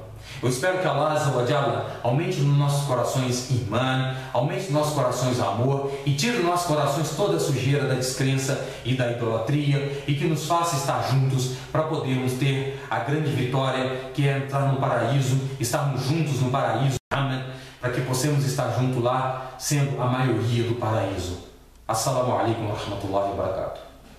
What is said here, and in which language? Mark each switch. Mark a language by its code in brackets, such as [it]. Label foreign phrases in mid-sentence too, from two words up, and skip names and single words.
[pt] Eu espero que Allah [ar] عز وجل [pt] aumente nos nossos corações imã, aumente nos nossos corações amor e tire dos nossos corações toda a sujeira da descrença e da idolatria, e que nos faça estar juntos para podermos ter a grande vitória, que é entrar no paraíso, estarmos juntos no paraíso, amém, para que possamos estar juntos lá, sendo a maioria do paraíso. [ar] السلام عليكم ورحمة الله وبركاته.